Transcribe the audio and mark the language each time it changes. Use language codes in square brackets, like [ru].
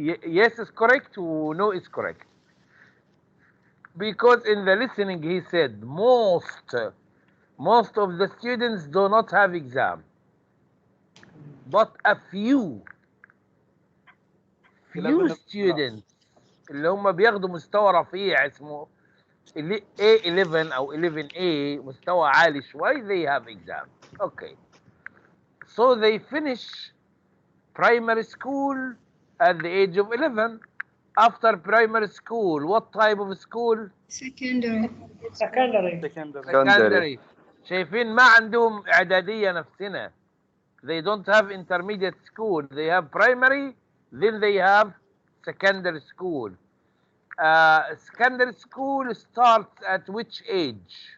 [en] Yes is correct or no is correct? Because in the listening he said most of the students do not have exam, but a few students [ar] اللي هم بياخدوا مستوى رفيع اسمه A11 أو 11A مستوى عالي شوي [en] they have exam. Okay. So they finish primary school at the age of 11. After primary school, what type of school? Secondary. [ar] شايفين ما عندهم إعدادية نفسنا. [en] They don't have intermediate school. They have primary, then they have secondary school. Secondary school starts at which age?